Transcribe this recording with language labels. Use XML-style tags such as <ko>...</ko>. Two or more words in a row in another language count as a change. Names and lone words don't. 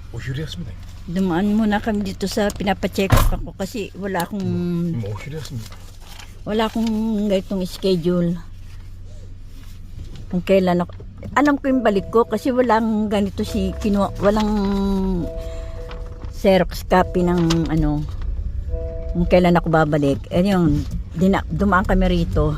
<ja>昼休みだよ。</ja> <tl>Dumaan muna kami dito sa pinapacheck up ako kasi wala akong</tl> <ja>今お昼休み。</ja> <tl>ganitong schedule. Kung kailan ako. Alam ko yung balik ko kasi walang ganito walang Xerox copy ng ano kung kailan ako babalik. Ayun, dumaan kami rito.</tl>